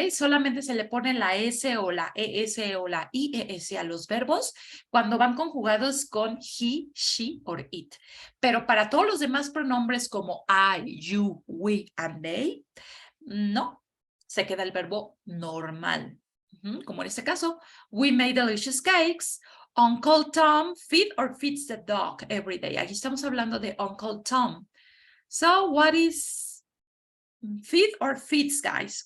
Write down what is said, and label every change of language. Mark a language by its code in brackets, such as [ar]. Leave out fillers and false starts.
[es] Solamente se le pone la S o la ES o la IES a los verbos cuando van conjugados con he, she or it. Pero para todos los demás pronombres como I, you, we, and they, no, se queda el verbo normal. Como en este caso, [en] we made delicious cakes. Uncle Tom feed or feeds the dog every day. [es] Aquí estamos hablando de Uncle Tom. [en] So what is feed or feeds, guys?